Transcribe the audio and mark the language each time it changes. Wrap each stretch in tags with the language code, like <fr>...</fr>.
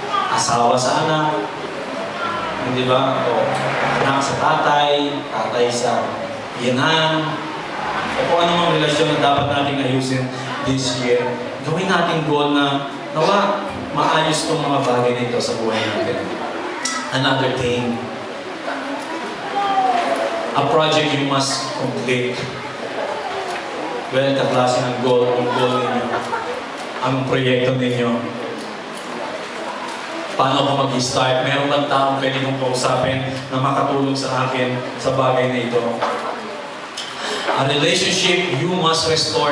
<tl>asawa sa anak, hindi ba? O anak sa tatay, tatay sa biyanan, o kung anumang relasyon na dapat nating ayusin</tl> <en>this year.</en> <tl>Gawin natin goal na nawa maayos itong mga bagay nito sa buhay natin.</tl> <en>Another thing, a project you must complete.</en> <tl>Well, kaklase ng goal ninyo. Anong proyekto ninyo? Paano ko mag-start? Meron bang taong pwede kong kausapin na makatulong sa akin sa bagay na ito?</tl> <en>A relationship you must restore.</en>